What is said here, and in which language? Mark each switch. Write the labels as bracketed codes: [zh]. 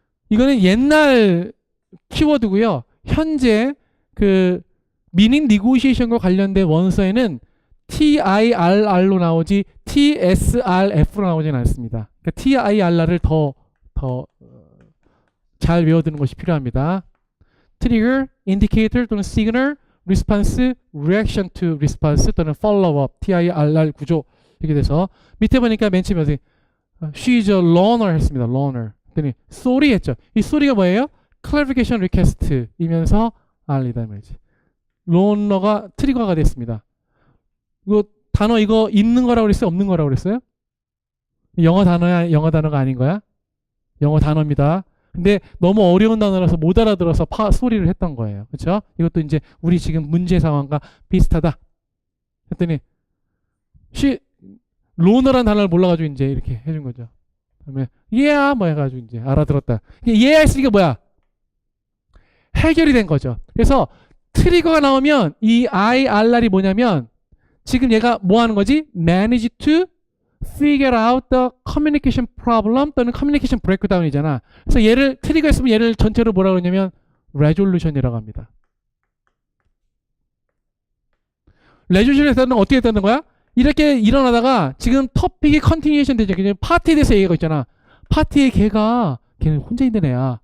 [ko] 이거는 옛날 키워드고요. 현재 그 Meaning Negotiation과 관련된 원서에는 TIRR로 나오지 TSRF로 나오지는 않습니다. 그러니까 TIRR을 더 잘 외워두는 것이 필요합니다. Trigger, Indicator 또는 Signal, Response, Reaction to Response 또는 Follow-up, TIRR 구조 이렇게 돼서 밑에 보니까 맨 처음에 [en] She's a learner [ko] 했습니다. [en] learner. [ko] 그랬더니 sorry 했죠. 이 소리가 뭐예요? Clarification Request이면서 알리다 말이지. learner가 트리거가 됐습니다. 이거 단어 이거 있는 거라고 그랬어요? 없는 거라고 그랬어요? 영어 단어야? 영어 단어가 아닌 거야? 영어 단어입니다. 근데 너무 어려운 단어라서 못 알아들어서 소리를 했던 거예요. 그렇죠? 이것도 이제 우리 지금 문제 상황과 비슷하다. 했더니 로너란 단어를 몰라가지고 이제 이렇게 해준 거죠. 그다음에 yeah 뭐 해가지고 이제 알아들었다. yeah 했으니까 뭐야? 해결이 된 거죠. 그래서 트리거가 나오면 이 IRR이 뭐냐면 지금 얘가 뭐 하는 거지? [en] manage to figure out the communication problem 또는 communication breakdown이잖아. [ko] 그래서 얘를 트리거 했으면 얘를 전체로 뭐라고 그러냐면 resolution이라고 합니다. resolution에서는 어떻게 됐다는 거야? 이렇게 일어나다가 지금 토픽이 컨티뉴에이션 되죠. 그냥 파티에 대해서 얘기하고 있잖아. 파티에 걔는 혼자 있는 애야.